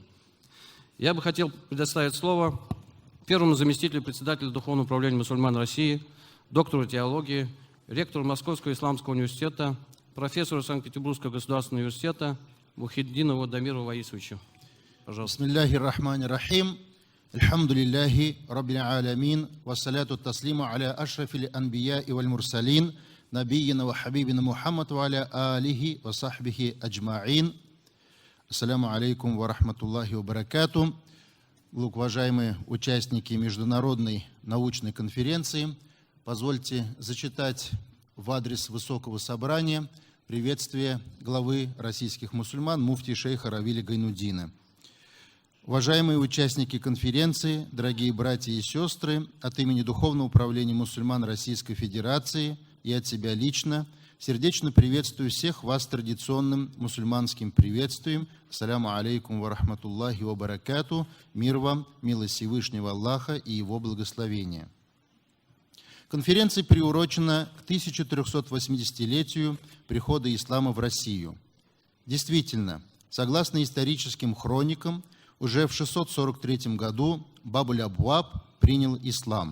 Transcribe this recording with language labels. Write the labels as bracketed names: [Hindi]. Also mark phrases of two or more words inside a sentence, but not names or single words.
[Russian] Я бы хотел предоставить слово первому заместителю председателя Духовного управления мусульман России, доктору теологии, ректору Московского исламского университета, профессору Санкт-Петербургского государственного университета Мухиддинову Дамиру Ваисовичу. Пожалуйста. [Arabic] بسم الله الرحمن الرحيم. الحمد لله رب العالمين. والصلاة والتسليم على أشرف الأنبياء والمرسلين. نبينا وحبيبنا محمد وعلى آله وصحبه أجمعين. السلام عليكم ورحمة الله وبركاته. [Russian] Уважаемые участники международной научной конференции, позвольте зачитать в адрес Высокого собрания приветствие главы российских мусульман муфти шейха Равиля Гайнуддина. Уважаемые участники конференции, дорогие братья и сестры, от имени Духовного управления мусульман Российской Федерации и от себя лично сердечно приветствую всех вас традиционным мусульманским приветствием. [Arabic] السلام عليكم ورحمة الله وبركاته. [Russian] Мир вам, милость Всевышнего Аллаха и Его благословения. Конференция приурочена к 1380-летию прихода ислама в Россию. Действительно, согласно историческим хроникам, уже в 643 году Бабуль-Абваб принял ислам.